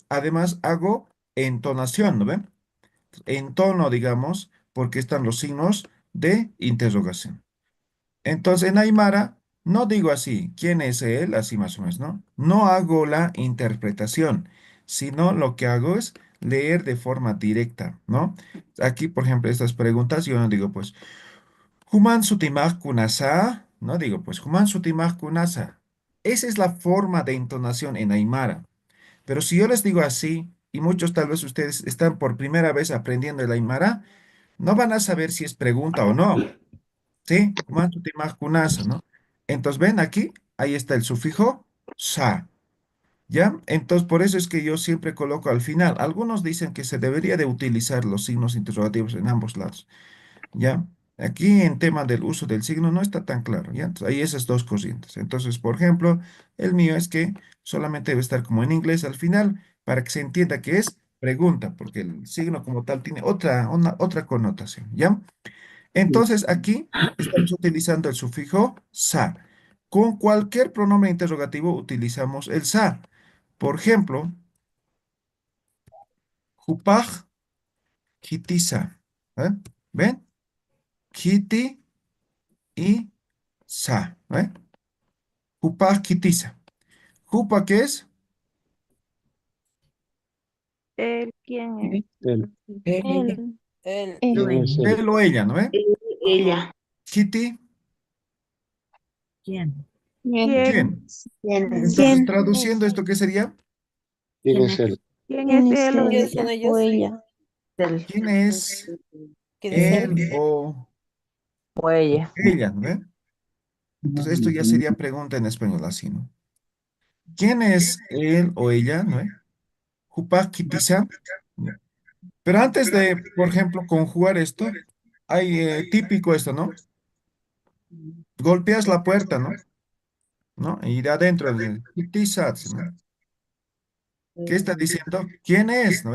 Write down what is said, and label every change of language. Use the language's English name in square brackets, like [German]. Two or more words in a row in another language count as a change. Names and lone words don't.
[Spanish] Además, hago entonación, ¿no ve? Entono, digamos, porque están los signos de interrogación. Entonces, en Aymara, no digo así, ¿quién es él? Así más o menos, ¿no? No hago la interpretación, sino lo que hago es leer de forma directa, ¿no? Aquí, por ejemplo, estas preguntas, yo no digo, pues, [Aymara] Human sutimag kunasa, [Spanish] no digo, pues, [Aymara] Human sutimag kunasa. [Spanish] Esa es la forma de entonación en Aymara. Pero si yo les digo así, y muchos tal vez ustedes están por primera vez aprendiendo el Aymara, no van a saber si es pregunta o no. [Aymara] ¿Sí? Mantu timaj kunasa, [Spanish] ¿no? Entonces, ven aquí, ahí está el sufijo sa. ¿Ya? Entonces, por eso es que yo siempre coloco al final. Algunos dicen que se debería de utilizar los signos interrogativos en ambos lados. ¿Ya? Aquí en tema del uso del signo no está tan claro, ¿ya? Entonces, hay esas dos corrientes. Entonces, por ejemplo, el mío es que solamente debe estar como en inglés al final para que se entienda que es pregunta, porque el signo como tal tiene otra connotación, ¿ya? Entonces, aquí estamos utilizando el sufijo sa. Con cualquier pronombre interrogativo utilizamos el sa. Por ejemplo, [Aymara] jupaj, kitisa. [Spanish] ¿Eh? ¿Ven? Kiti y sa. ¿Eh? [Aymara] Jupaj, kitisa. Jupa, [Spanish] ¿qué es? ¿El quién es? Él. Él. Él. ¿Quién es él? Él o ella, ¿no? Ella. Kiti, ¿Quién? ¿Quién? ¿quién? ¿Quién? Entonces, traduciendo esto, ¿qué sería? ¿Quién es él? ¿Quién es él o ¿Quiénes son ella? ellos? O ella. Él. ¿Quién es ¿Quién es él? él o O ella. ella, ¿no? Entonces, esto ya sería pregunta en español así, ¿no? ¿Quién es él o ella, ¿no? [Aymara] Jupa, kitisa. [Spanish] Pero antes de, por ejemplo, conjugar esto, hay típico esto, ¿no? Golpeas la puerta, ¿no? ¿No? Y de adentro, kitisa, ¿no? ¿Qué está diciendo? ¿Quién es, no?